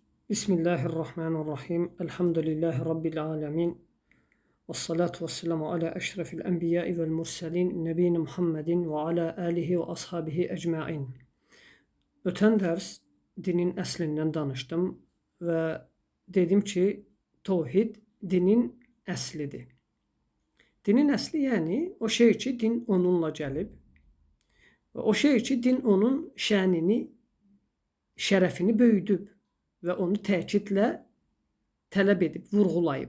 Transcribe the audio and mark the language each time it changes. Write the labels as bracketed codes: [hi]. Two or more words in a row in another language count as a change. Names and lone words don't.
[ar] بسم الله الرحمن الرحيم. الحمد لله رب العالمين. والصلاة والسلام على أشرف الأنبياء والمرسلين. نبينا محمد وعلى آله وأصحابه أجمعين. [az] Ötən dərs dinin əslindən danışdım və dedim ki, tevhid dinin əslidir. Dinin əsli yəni o şey ki, din onunla gəlib və o şey ki, din onun şənini, şərəfini böyüdüb və onu təkidlə tələb edib, vurğulayıb.